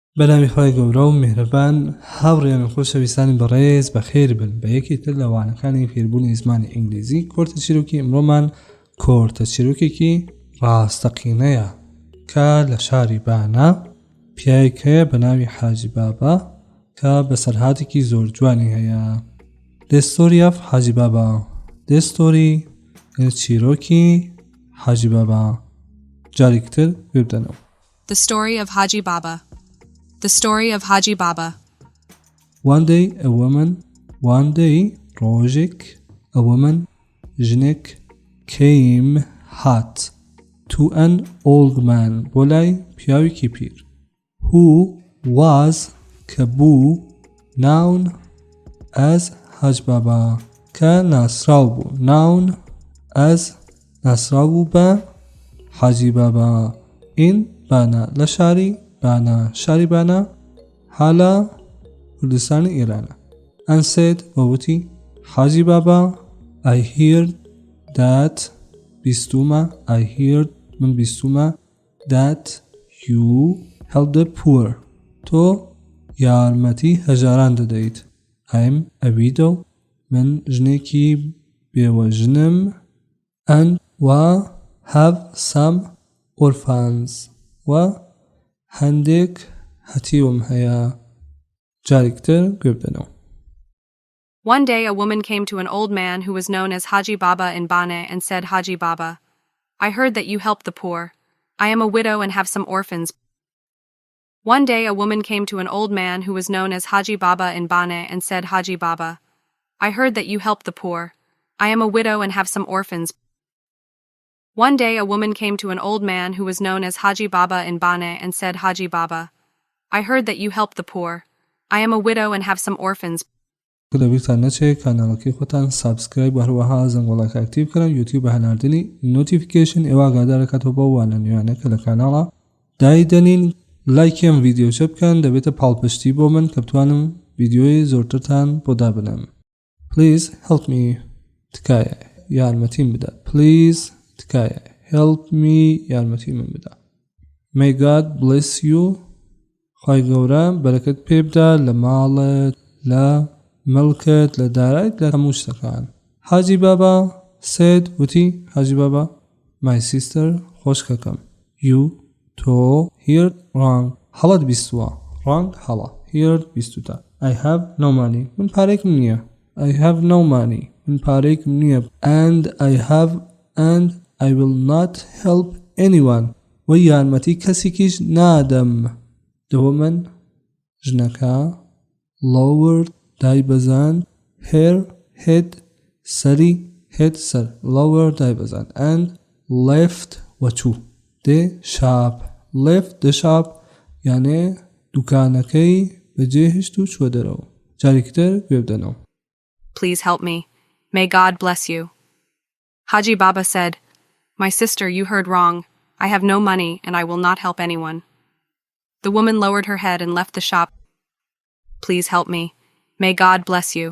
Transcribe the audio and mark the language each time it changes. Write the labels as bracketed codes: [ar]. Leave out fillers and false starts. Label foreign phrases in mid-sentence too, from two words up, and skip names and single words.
[ckb] بەناوی خۆی گەورە و میهرەبان هاوڕێیان خۆشەویستانی بەڕێز بەخێر بن بە یەکێتر لە وانەکانی فێربوونی زمانی ئینگلیزی کۆرتە چیرۆکی ئەمڕۆمان کۆرتە چیرۆکێکی ڕاستەقینەیە کە لە شاری بانە پیاوێک هەیە بە ناوی حاجی بابا کە بەسەرهاتێکی زۆر جوانی هەیە. [en] The story of حاجی بابا. The story چیرۆکی حاجی بابا. [ckb] جارێکتر ببدەنەوە. [en] The story of Haji Baba. The story of Haji Baba. One day ڕۆژێک a woman ژنێک came hot to an old man [ckb] بۆ لای پیاوێکی پیر [en] who was [ckb] کە بوو [en] known as [ckb] حاج بابا کە ناسراو بوو [en] known as [ckb] ناسراو بوو بە حاجی بابا in بانا لە شاری بانا حالا کوردستانی ئێرانە [en] and said [ckb] ووتی حاجی بابا [en] I heard that من that you help the poor [ckb] تۆ یارمەتی هەژاران دەدەیت [en] I'm a widow [ckb] من ژنێکی بێوەژنم [en] and have some orphans [ckb] و هەندێک هەتیوم هەیە. جارێکتر گوێبدەنەوە. [en] One day a woman came to an old man who was known as Haji Baba in Bane and said, Haji Baba, I heard that you help the poor. I am a widow and have some orphans. One day a woman came to an old man who was known as Haji Baba in Bane and said, Haji Baba, I heard that you help the poor. I am a widow and have some orphans. One day a woman came to an old man who was known as Haji Baba in Bane and said, Haji Baba, I heard that you help the poor. I am a widow and have some orphans. [ckb] لەبیرتان نەچێت کاناڵەکەی خۆتان سابسکرایب و هەروەها زەنگۆڵەکە ئاکتیڤ بکەن یوتیوب بە هەناردنی نۆتیفیکیشن ئێوە ئاگادارەکاتەوە بۆ وانە نوێیانە کە لە کاناڵە دایدەنین لایکم ڤیدیۆچە بکەن دەبێتە پاڵپشتی بۆ من کە بتوانم ڤیدیۆی زۆرترتان بۆ دابنم. [en] Please help me [ckb] تکایە یارمەتیم بدە. [en] Please تکایە help me [ckb] یارمەتی من بدە. [en] May God bless you [ckb] خی گەورە بەرەکەت پێ بدە لە ماڵت لە ملکت لە دارایت لە هەموو شتەکان. [en] حاجی بابا said وتی حاجی بابا my sister خۆشکەکەم you تۆ heard wrong [ckb] هەڵت بیستووە [en] wrong هەڵە heard بیستوتە I have no money [ckb] من پارێکم نییە [en] I have no money [ckb] من پارێکم نییە [en] and I will not help anyone [ckb] و یارمەتی کەسێکیش نادەم. [en] The woman [ckb] ژنەکە lowered دایبەزان [en] her head [ckb] سەری head سەر lower دایبەزان [en] and left [ckb] وەچوو [en] the shop [ckb] یعنی دوکانەکەی بەجێهێشت و چوە دەرەوە. جارێکتر گوێبدەنەوە. [en] Please help me. May God bless you. Haji Baba said, My sister, you heard wrong. I have no money and I will not help anyone. The woman lowered her head and left the shop. Please help me. May God bless you.